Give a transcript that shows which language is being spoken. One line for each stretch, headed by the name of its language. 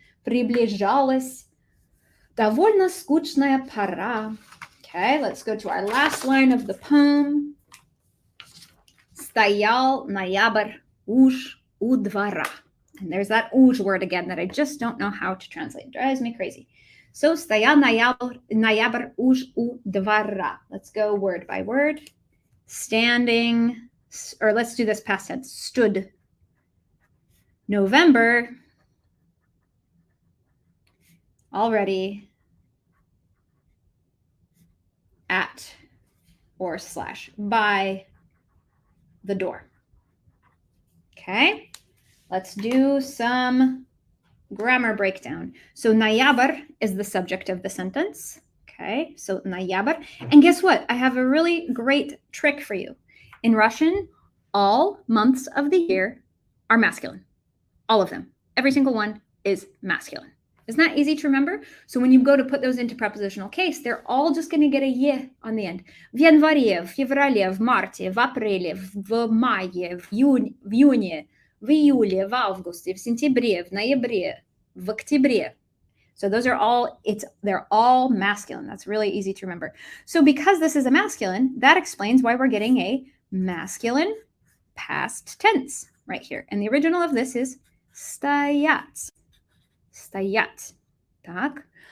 Russian: Приближалась. Довольно скучная пора.
English: Okay, let's go to our last line of the poem.
Russian: Стоял ноябрь уж у двора.
English: And there's that уж word again that I just don't know how to translate. It drives me crazy.
Russian: So стоял ноябрь уж у двора.
English: Let's go word by word. Standing, or let's do this past tense. Stood. November. Already at or slash by the door. Okay, let's do some grammar breakdown. So ноябрь is the subject of the sentence. Okay, so ноябрь. And guess what? I have a really great trick for you. In Russian, all months of the year are masculine. All of them. Every single one is masculine. Isn't that easy to remember? So when you go to put those into prepositional case, they're all just going to get a "е" on the end.
Russian: В январе, в феврале, в марте, в апреле, в мае, в июне, в июле, в августе, в сентябре, в ноябре, в октябре.
English: So those are all, they're all masculine. That's really easy to remember. So because this is a masculine, that explains why we're getting a masculine past tense right here. And the original of this is стоять.
Russian: Стоять. Так.